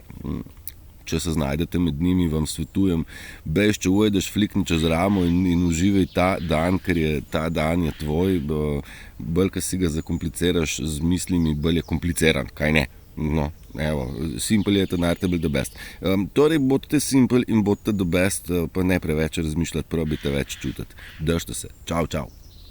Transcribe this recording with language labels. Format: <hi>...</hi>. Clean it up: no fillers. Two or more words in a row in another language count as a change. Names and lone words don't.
<sl>Če se znajdete med njimi, vam svetujem, bež, če ujdeš, flikni čez ramo in uživaj ta dan, ker je ta dan je tvoj, bolj, ko si ga zakompliciraš z mislimi, bolj je kompliciran, kaj ne? No, evo, simple je to naredite</sl> <en>the best.</en> <sl>Torej, bodite simple in bodite</sl> <en>the best,</en> <sl>pa ne preveč razmišljati, probajte več čutiti. Držite se, čau.</sl>